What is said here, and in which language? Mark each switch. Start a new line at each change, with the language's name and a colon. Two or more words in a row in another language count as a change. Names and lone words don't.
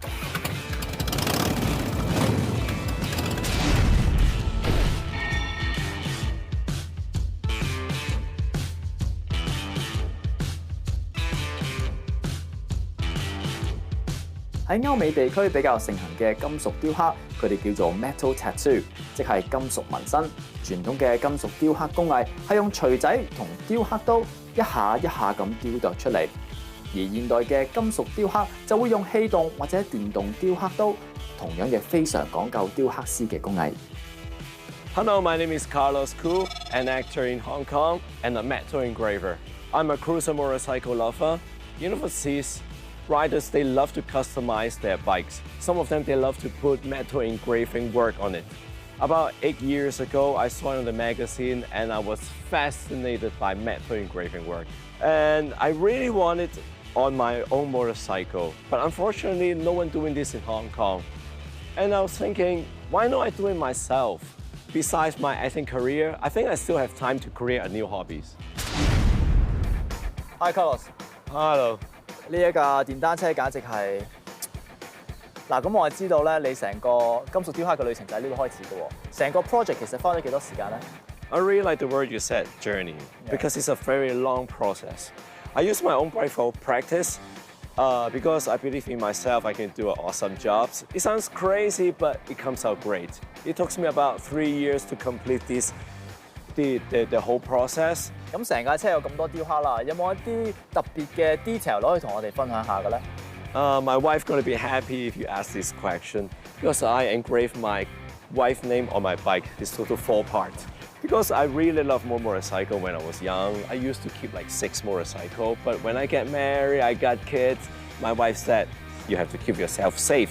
Cantonese: 喺歐美地區比較盛行嘅金屬雕刻，佢哋叫做
English: metal tattoo，
Cantonese: 即係金屬紋身。傳統嘅金屬雕刻工藝係用錘仔同雕刻刀一下一下咁雕琢出嚟，而現代嘅金屬雕刻就會用氣動或者電動雕刻刀，同樣亦非常講究雕刻師嘅工藝。
English: Hello, my name is Carlos Koo, an actor in Hong Kong and a metal engraver. I'm a cruiser motorcycle lover. Overseas, riders, they love to customize their bikes. Some of them, they love to put metal engraving work on it. About 8 years ago, I saw it on the magazine and I was fascinated by metal engraving work. And I really wanted it on my own motorcycle, but unfortunately, no one doing this in Hong Kong. And I was thinking, why not I do it myself? Besides my acting career, I think I still have time to create a new hobbies. Hi, Carlos. Hello.
Cantonese: 呢一架電單車簡直係嗱，咁我係知道咧，你成個金屬雕刻嘅旅程就喺呢度開始嘅喎。成個 project 其實花咗幾多時間咧
English: I really like the word you said, journey, because it's a very long process. I use my own bike for practice because I believe in myself I can do an awesome job. It sounds crazy, but it comes out great. It took me about 3 years to complete the whole process.
Cantonese: 咁成架車有咁多雕刻啦，有冇一啲特別嘅 detail 攞去同我哋分享下嘅咧？
English: My wife gonna be happy if you ask this question because I engraved my wife's name on my bike. It's total 4 parts. Because I really love motorcycle when I was young. I used to keep like 6 motorcycles, but when I get married, I got kids, my wife said, you have to keep yourself safe.